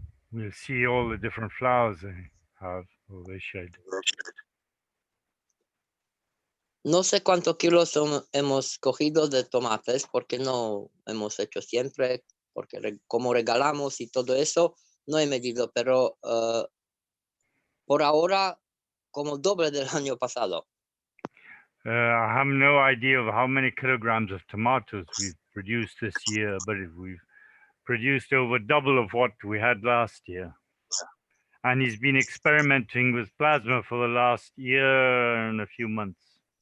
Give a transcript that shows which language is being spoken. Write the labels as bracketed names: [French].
[English] We'll see all the different flowers they have or they shed. [Spanish] No sé cuántos kilos hemos cogido de tomates porque no hemos hecho siempre, porque como regalamos y todo eso, no he medido, pero por ahora como doble del año pasado. [English] I have no idea of how many kilograms of tomatoes we've produced this year, but we've produced over double of what we had last year. And he's been experimenting with plasma for the last year and a few months.